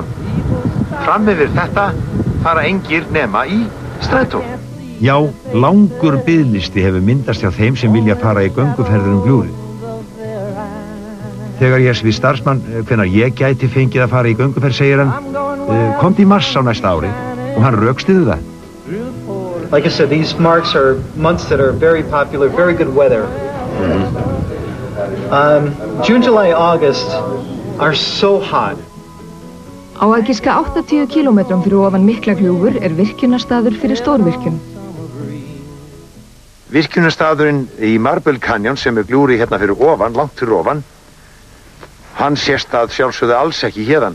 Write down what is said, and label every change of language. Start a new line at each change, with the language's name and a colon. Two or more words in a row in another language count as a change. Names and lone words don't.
Icelandic: Fram yfir þetta fara engir nema í strætó. Já, langur biðlisti hefur myndast hjá þeim sem vilja fara í gönguferðir gljúfrið. Þegar ég við starfsmann hvenær ég gæti fengið að fara í gönguferð, segir hann, komdu í mars á næsta ári, og hann rökstyður það.
English: Like I said, these months that are very popular, very good weather. June, July, August are so hot.
Icelandic: Á að giska 80 km fyrir ofan Miklagljúfur virkjunarstaður fyrir stórvirkjun. Virkjunarstaðurinn í Marble Canyon sem gljúfri hérna fyrir ofan, langt fyrir ofan, hann sést að sjálfsögðu alls ekki hérðan.